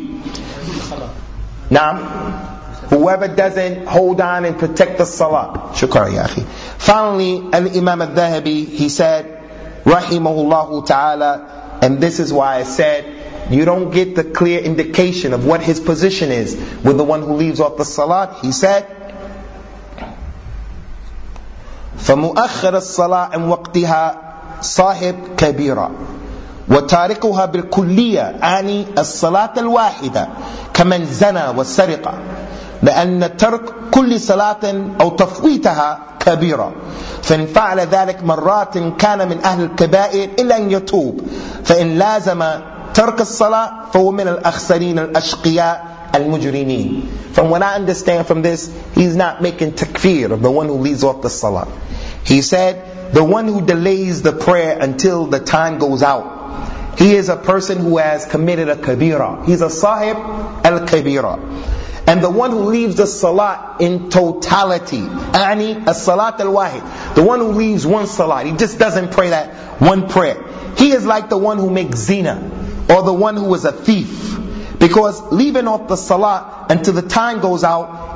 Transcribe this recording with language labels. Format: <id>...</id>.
<en>Naam. Whoever doesn't hold on and protect the salah.</en> <ar>Shukra ya akhi.</ar> <en>Finally, Al-Imam al-Dhahabi, he said, Rahimahullahu ta'ala, and this is why I said, you don't get the clear indication of what his position is with the one who leaves off the salah.</en> <ar>He said, فَمُؤَخِّرَ الصَّلَاةِ عَنْ وَقْتِهَا صَاحِبْ كَبِيرًا وَتَارِكُهَا بِالْكُلِّيَّةِ عَنِي الصَّلَاةِ الْوَاحِدَةِ كَمَنْ زَنَى وَسَرِقَ لأن ترك كل صلاة أو تفويتها كبيرة فإن فعل ذلك مرات كان من أهل الكبائر إلا أن يتوب فإن لازم ترك الصلاة فهو من الأخسرين الأشقياء المجرمين.</ar> <en>From what I understand from this, he's not making takfir of the one who leaves off the salah. He said, the one who delays the prayer until the time goes out, he is a person who has committed a kabira. He's a sahib al-kabira. And the one who leaves the salat in totality,</en> <ar>أعني الصلاة الواحد,</ar> <en>the one who leaves one salat, he just doesn't pray that one prayer, he is like the one who makes zina, or the one who is a thief. Because leaving off the salat until the time goes out</en>